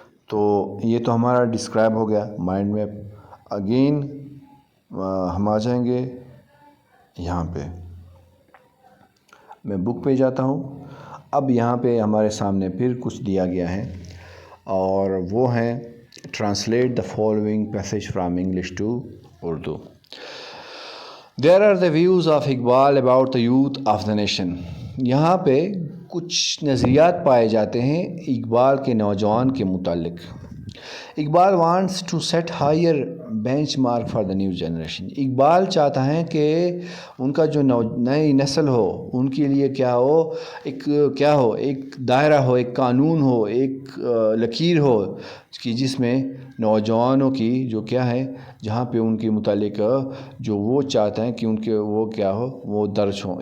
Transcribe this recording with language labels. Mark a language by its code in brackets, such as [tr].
[ur] تو یہ تو ہمارا ڈسکرائب ہو گیا مائنڈ میپ. اگین ہم آ جائیں گے یہاں پہ، میں بک پہ جاتا ہوں. اب یہاں پہ ہمارے سامنے پھر کچھ دیا گیا ہے، اور وہ ہیں [en] Translate the following passage from English to Urdu. There are the views of Iqbal about the youth of the nation. [ur] یہاں پہ کچھ نظریات پائے جاتے ہیں اقبال کے نوجوان کے متعلق. [en] Iqbal wants to set higher benchmark for the new generation. [ur] Iqbal چاہتا ہے کہ ان کا جو نئی نسل ہو ان کے لیے کیا ہو ایک دائرہ ہو، ایک قانون ہو، ایک لکیر ہو کہ جس میں نوجوانوں کی جو کیا ہے، جہاں پہ ان کے متعلق جو وہ چاہتے ہیں کہ ان کے وہ کیا ہو وہ درج ہوں.